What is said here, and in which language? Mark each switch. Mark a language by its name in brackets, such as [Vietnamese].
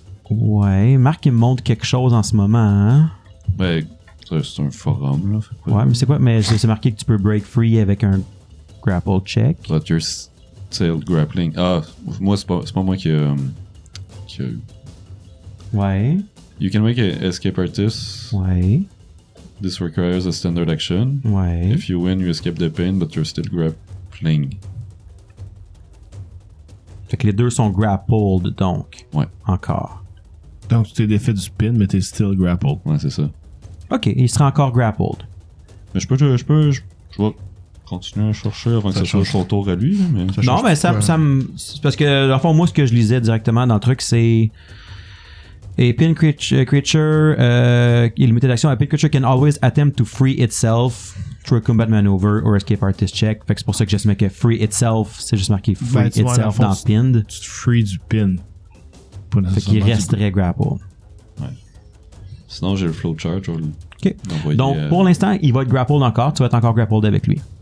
[French] Ouais, Marc, il me montre quelque chose en ce moment, hein? Ben, c'est un forum, là. Fait quoi? Ouais, mais c'est quoi? Mais c'est marqué que tu peux [English] break free [French] avec un grapple check. [English] But you're still grappling. [French] Ah, moi, c'est pas moi qui a Ouais. [English] You can make an escape artist. [French] Ouais. [English] This requires a standard action. [French] Ouais. [English] If you win, you escape the pain, but you're still grappling. [French] Fait que les deux sont grappled, donc. Ouais. Encore. Donc tu t'es défait du spin, mais t'es [English] still grappled. [French] Ouais, c'est ça. Ok, il sera encore grappled. Mais je vais continuer à chercher avant que ça soit son tour à lui, là, mais... Non, mais ça me... c'est parce que, dans le fond, moi, ce que je lisais directement dans le truc, c'est... [English] A pin creature, limited action, a pin creature can always attempt to free itself through a combat maneuver or escape artist check. [French] Fait que c'est pour ça que j'estimais que [English] free itself, [French] c'est juste marqué free itself dans pinned. Tu te free du pin. Fait qu'il resterait grapple. Ouais. Sinon, j'ai le flowchart, je vais l'envoyer. Donc, pour l'instant, il va être grappled encore. Tu vas être encore grappled avec lui.